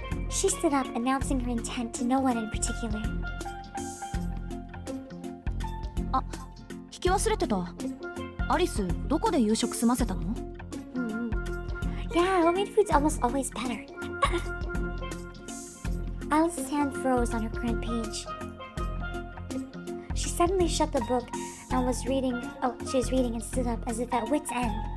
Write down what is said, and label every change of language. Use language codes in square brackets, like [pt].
[en] She stood up, announcing her intent to no one in particular. [ja] あ、聞き忘れてた。アリス、どこで夕食済ませたの？ [en] Yeah, homemade food's almost always better. Alice's hand froze on her current page. She suddenly shut the book and was reading. Oh, she was reading and stood up as if at wit's end.